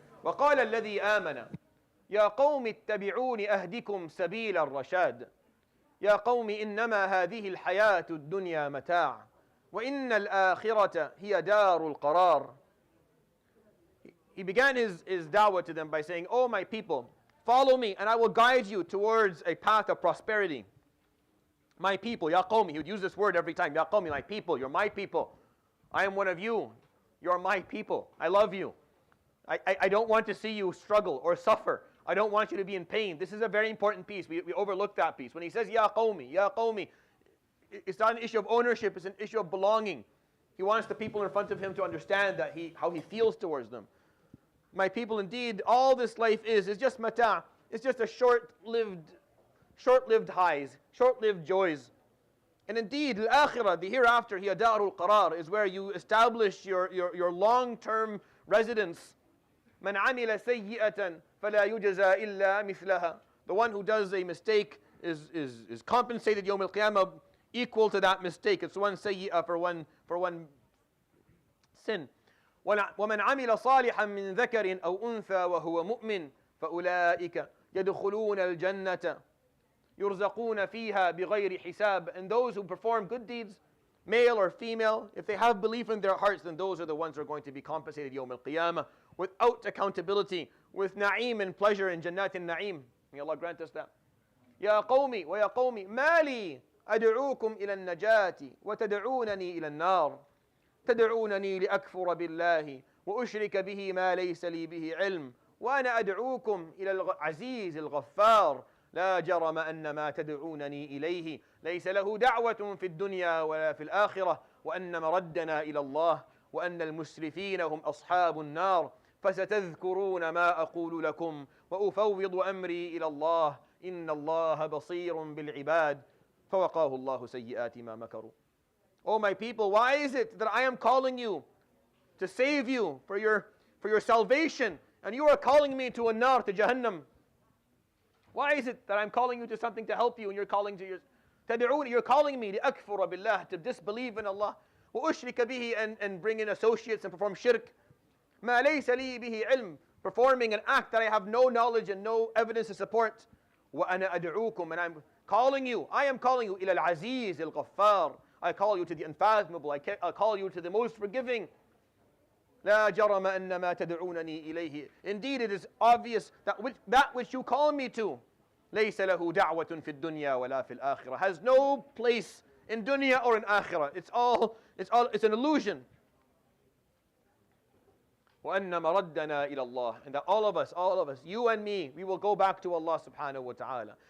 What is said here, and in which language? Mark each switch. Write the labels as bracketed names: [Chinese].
[Arabic] وقال الذي آمن يا قوم اتبعون أهدكم سبيل الرشاد يا قوم إنما هذه الحياة الدنيا متاع وإن الآخرة هي دار القرار. [English] He began his da'wah to them by saying, "Oh my people, follow me and I will guide you towards a path of prosperity." My people, ya qawmi, he would use this word every time. Ya qawmi, my people, you're my people. I am one of you. You're my people. I love you. I don't want to see you struggle or suffer. I don't want you to be in pain. This is a very important piece. We overlook that piece. When he says, ya qawmi, it's not an issue of ownership, it's an issue of belonging. He wants the people in front of him to understand that how he feels towards them. My people, indeed, all this life is just mata'. It's just a short-lived highs, short-lived joys. And indeed, al-akhirah, the hereafter, [Arabic] hiya darul qarar, [English] is where you establish your long-term residence. [Arabic] Man amila sayyi'atan fala yujza illa mithlaha. [English] The one who does a mistake is compensated yawm al-qiyamah equal to that mistake. It's one sayyi'ah for one sin. [Arabic] ومن عمل صالحا من ذكر أو أنثى وهو مؤمن فأولئك يدخلون الجنة يرزقون فيها بغير حساب. [English] And those who perform good deeds, male or female, if they have belief in their hearts, then those are the ones who are going to be compensated yawm al-qiyamah without accountability, with na'im and pleasure in jannat al-na'im. May Allah grant us that. [Arabic] يا قومي ويا قومي ما لي أدعوكم إلى النجاة وتدعونني إلى النار تدعونني لأكفر بالله وأشرك به ما ليس لي به علم وأنا أدعوكم إلى العزيز الغفار لا جرم أن ما تدعونني إليه ليس له دعوة في الدنيا ولا في الآخرة وأن مردنا إلى الله وأن المسرفين هم أصحاب النار فستذكرون ما أقول لكم وأفوض أمري إلى الله إن الله بصير بالعباد فوقاه الله سيئات ما مكروا. [English] Oh my people, why is it that I am calling you to save you for your salvation, and you are calling me to a nar, to Jahannam? Why is it that I'm calling you to something to help you, and you're calling me to [Arabic] akfura billah, [English] to disbelieve in Allah, [Arabic] wa ushrika bihi, [English] and bring in associates and perform shirk, [Arabic] ma laysa li bihi ilm, [English] performing an act that I have no knowledge and no evidence to support. [Arabic] Wa ana ad'ukum, [English] and I am calling you [Arabic] ila al-aziz al-ghaffar. [English] I call you to the unfathomable. I call you to the most forgiving. [Arabic] لا جرم أن ما تدعونني إليه. [English] Indeed, it is obvious that which you call me to [Arabic] ليس له دعوة في الدنيا ولا في الآخرة, [English] has no place in dunya or in akhirah. It's an illusion. [Arabic] وأن مردنا إلى الله, [English] and that all of us, you and me, we will go back to Allah subhanahu wa ta'ala.